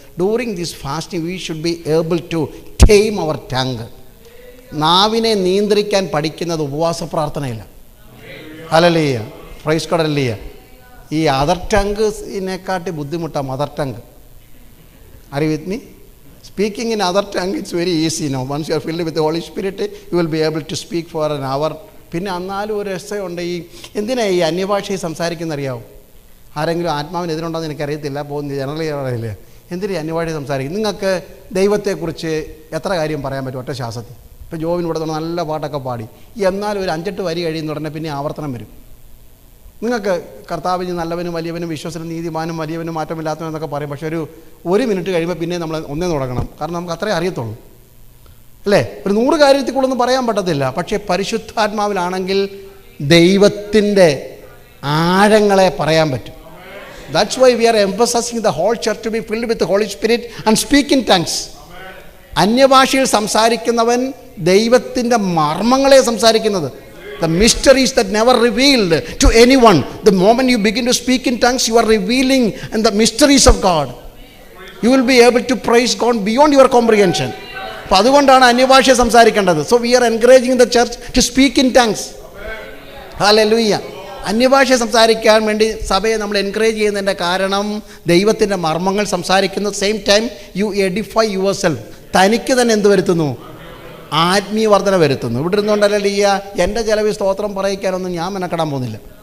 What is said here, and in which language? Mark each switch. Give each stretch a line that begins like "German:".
English: During this fasting we should be able to tame our tongue.
Malayalam: നാവിനെ നിയന്ത്രിക്കാൻ പഠിക്കുന്നത് ഉപവാസ പ്രാർത്ഥനയില്ല. Hallelujah, praise God. ഹല്ലേലൂയ. ഈ അതർ ടങ്ങിനെക്കാട്ടി ബുദ്ധിമുട്ടാണ് mother tongue.
English: Are you with me? Speaking in other tongue, it's very easy now. Once you are filled with the Holy Spirit, you will be able to speak for an hour.
Malayalam: പിന്നെ എന്നാലും ഒരു രസമുണ്ട്. എന്തിനാണ് ഈ അന്യഭാഷയിൽ സംസാരിക്കുന്നറിയാവും? ആരെങ്കിലും ആത്മാവിനെതിരുണ്ടോയെന്ന് എനിക്കറിയത്തില്ല, പോകുന്ന generally അറിയില്ലേ, എന്തിനാണ് അന്യഭാഷയിൽ സംസാരിക്കും? നിങ്ങൾക്ക് ദൈവത്തെക്കുറിച്ച് എത്ര കാര്യം പറയാൻ പറ്റും ഒറ്റ ശ്വാസത്തിൽ? ഇപ്പോൾ ജോബിനിവിടെ തന്നെ നല്ല പാട്ടൊക്കെ പാടി, എന്നാലും ഒരു 5-8 വരി കഴിയുന്ന ഉടനെ പിന്നെ ആവർത്തനം വരും. നിങ്ങൾക്ക് കർത്താവിന് നല്ലവനും വലിയവനും വിശ്വസനും നീതിമാനും വലിയവനും മാറ്റമില്ലാത്തവനും എന്നൊക്കെ പറയും. പക്ഷേ ഒരു മിനിറ്റ് കഴിയുമ്പോൾ പിന്നെ നമ്മൾ ഒന്നേ തുടങ്ങണം. കാരണം നമുക്ക് അത്രേ അറിയത്തുള്ളൂ, അല്ലേ? ഒരു 100 കാര്യത്തിൽ കൂടെ പറയാൻ പറ്റത്തില്ല. പക്ഷേ പരിശുദ്ധാത്മാവിലാണെങ്കിൽ ദൈവത്തിൻ്റെ ആഴങ്ങളെ പറയാൻ പറ്റും.
English: That's why we are emphasizing the whole church to be filled with the Holy Spirit and speak in tongues.
Malayalam: അന്യഭാഷയിൽ സംസാരിക്കുന്നവൻ ദൈവത്തിൻ്റെ മർമ്മങ്ങളെ സംസാരിക്കുന്നത്.
English: The mysteries that never revealed to anyone. The moment you begin to speak in tongues, you are revealing and the mysteries of God. You will be able to praise God beyond your comprehension.
Malayalam: അപ്പോൾ അതുകൊണ്ടാണ് അന്യഭാഷ സംസാരിക്കേണ്ടത്.
English: So we are encouraging the church to speak in tongues. Hallelujah.
Malayalam: അന്യഭാഷ സംസാരിക്കാൻ വേണ്ടി സഭയെ നമ്മൾ encourage ചെയ്യുന്നതിൻ്റെ കാരണം ദൈവത്തിൻ്റെ മർമ്മങ്ങൾ സംസാരിക്കുന്ന
English: Same time you edify yourself.
Malayalam: തനിക്ക് തന്നെ എന്ത് വരുത്തുന്നു? ആത്മീയ വർധന വരുത്തുന്നു. ഇവിടെ ഇരുന്നുകൊണ്ടല്ലേ എൻ്റെ ചിലവ് സ്തോത്രം പറയിക്കാനൊന്നും ഞാൻ മെനക്കെടാൻ പോകുന്നില്ല.